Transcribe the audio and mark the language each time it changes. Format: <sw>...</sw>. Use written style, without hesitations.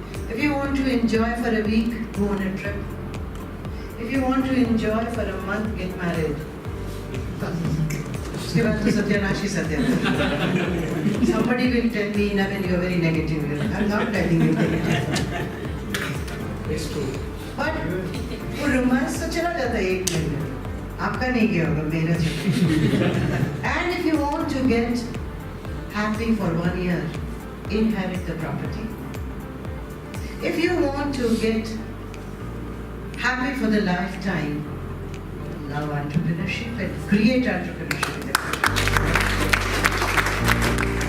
<en>If you want to enjoy for a week, go on a trip. If you want to enjoy for a month, get married.</en> <hi>उसके बाद तो सत्यानाशी सत्यानाशी.</hi> <en>Somebody will tell me, Navin, you are very negative. I'm not telling you negative. It's true.</en> <hi>But वो romance तो चला जाता है 1 महीने. आपका नहीं गया होगा, मेरा चला.</hi> <en>And if you want to get happy for 1 year, inherit the property. If you want to get happy for the lifetime, love entrepreneurship and create entrepreneurship in the country.</en>